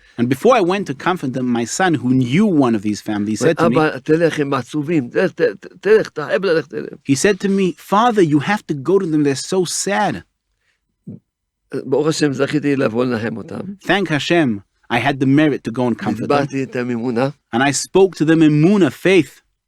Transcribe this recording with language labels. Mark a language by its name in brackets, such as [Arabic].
[English] And before I went to comfort them, my son who knew one of these families said to me, [Hebrew] אבא, תלך, הם מעצובים, תלך, תחייב ללכת אליהם. [English] he said to me, Father, you have to go to them, they're so sad. [Hebrew] ברוך השם, זכיתי לבוא לנחם אותם. [English] Thank Hashem, I had the merit to go and comfort them. [Hebrew] דיברתי איתם אמונה. [English] And I spoke to them Emuna, faith.